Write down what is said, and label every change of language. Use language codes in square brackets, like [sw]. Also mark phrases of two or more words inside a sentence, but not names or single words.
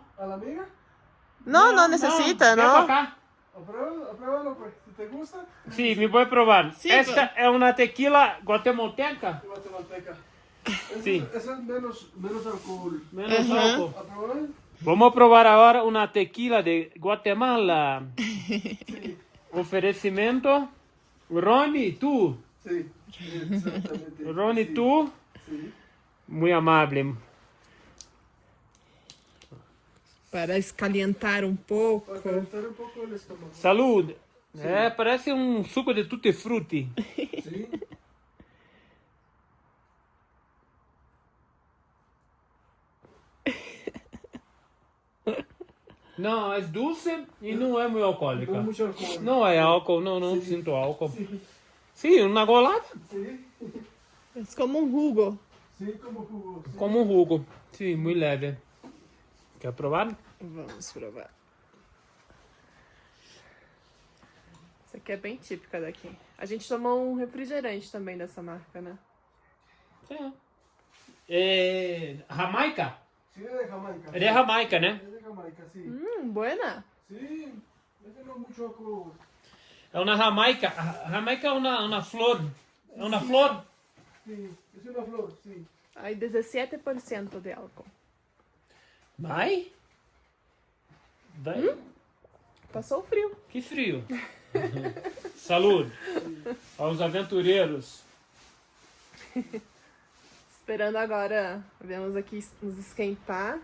[es] ¿A la amiga? [pt] Não necessita, Vem não. pra cá. [es] Apruébalo, pues. Si te gusta, [pt] Sim, me vou provar. Sim, Esta é uma tequila guatemalteca? guatemalteca. [es] Sí. Esa es menos alcohol. [pt] Menos álcool. [es] ¿Aprobar? [pt] Vamos provar agora uma tequila de Guatemala. Oferecimento. Rony, tu. [es] Sí, exactamente. Rony, Sí, tu. sí. [pt] Muito amável. Para escalientar um pouco. [es] Para calentar un poco el estómago. [pt] Saúde. É, parece um suco de tutti frutti. [es] Sí. [pt] Não, é doce e não é muito alcoólica. [es] Con mucho alcohol. [pt] Não é álcool, não sinto álcool. Sim, uma golada. [es] Sí. [pt] É como um jugo. [es] Sí, como jugo. Sí. [pt] Como um jugo. Sim, muito leve. Quer provar? Vamos provar. Essa aqui é bem típica daqui. A gente tomou um refrigerante também dessa marca, né? É Jamaica? [es] Sí, es de Jamaica. [pt] É de Jamaica, né? [es] Es de Jamaica, sí. Buena. Sí, ese no es mucho alcohol. [pt] É uma Jamaica. A Jamaica é uma flor. É uma flor? [es] Sí, es una flor, sí. [pt] Aí 17% de álcool. Vai? Vai? Passou o frio. Que frio. Saúde aos aventureiros. Esperando agora, vamos aqui nos esquentar.